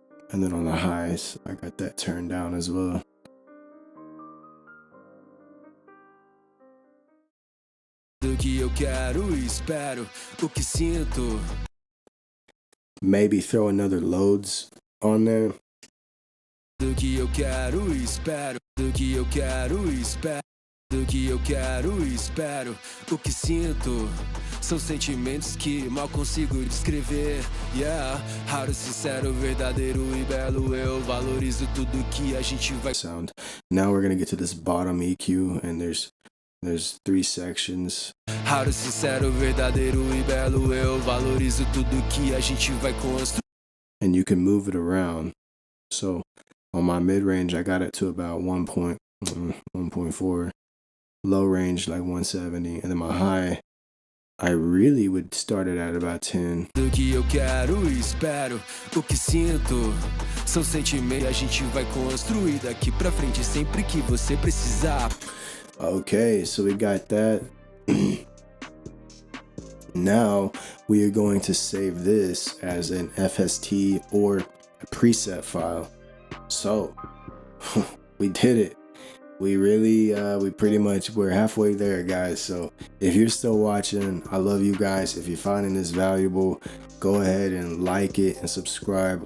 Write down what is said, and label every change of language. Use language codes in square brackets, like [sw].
[en] And then on the highs, I got that turned down as well. [pt] Do que eu quero e espero, o que sinto. [en] Maybe throw another loads on there. [pt] Do que eu quero e espero, do que eu quero e espero, do que eu quero e espero, o que sinto. São sentimentos que mal consigo descrever, yeah. Raro, sincero, verdadeiro e belo, eu valorizo tudo que a gente vai. [en] Sound. Now we're gonna get to this bottom EQ, and there's 3 sections. [pt] Raro, sincero, verdadeiro e belo, eu valorizo tudo que a gente vai construir. [en] And you can move it around. So on my mid-range, I got it to about 1.4. Low range like 170, and then my high, I really would start it at about 10. [pt] Do que eu quero e espero, o que sinto. São sentimentos que a gente vai construir daqui pra frente sempre que você precisar. [en] Okay, so we got that. Now we are going to save this as an FST or a preset file. So we did it. We really, we're halfway there, guys. So if you're still watching, I love you guys. If you're finding this valuable, go ahead and like it and subscribe.